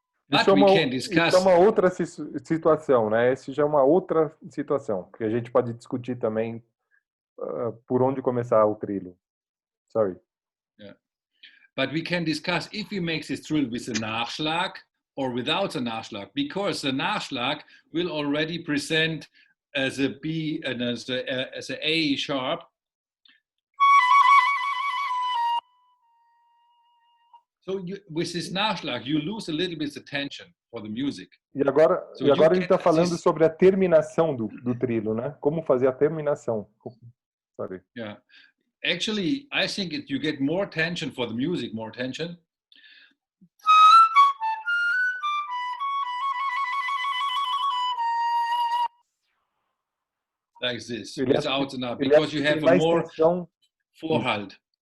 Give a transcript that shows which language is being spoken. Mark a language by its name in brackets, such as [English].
[Portuguese] Isso é uma outra situação, né? Essa já é uma outra situação que a gente pode discutir também por onde começar o trilho. [English] Sorry. Yeah. But we can discuss if we make this trill with a Nachschlag or without a Nachschlag, because the Nachschlag will already present as a B and as a A sharp. So with this Nachschlag, you lose a little bit the tension for the music. [Portuguese] E agora ele está falando sobre a terminação do trilo, né? Como fazer a terminação. [English] Sorry. Yeah. Actually, I think you get more tension for the music, more tension. Like this, without enough, because you have a more Vorhalt.